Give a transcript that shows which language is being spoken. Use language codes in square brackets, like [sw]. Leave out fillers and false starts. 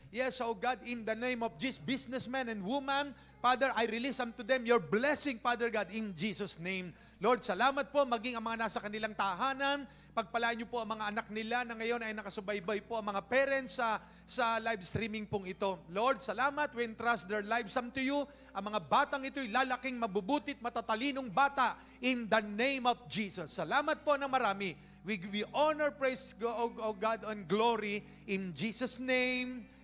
[en] Yes, O God, in the name of Jesus, businessmen and women. Father, I release unto them your blessing, Father God, in Jesus' name. [tl] Lord, salamat po maging ang mga nasa kanilang tahanan. Pagpalaan niyo po ang mga anak nila na ngayon ay nakasubaybay po ang mga parents sa live streaming pong ito. Lord, salamat. [en] We entrust their lives unto you. [tl] Ang mga batang ito'y lalaking mabubutit, matatalinong bata [en] in the name of Jesus. [tl] Salamat po ng marami. [en] We give you honor, praise, O God, and glory in Jesus' name.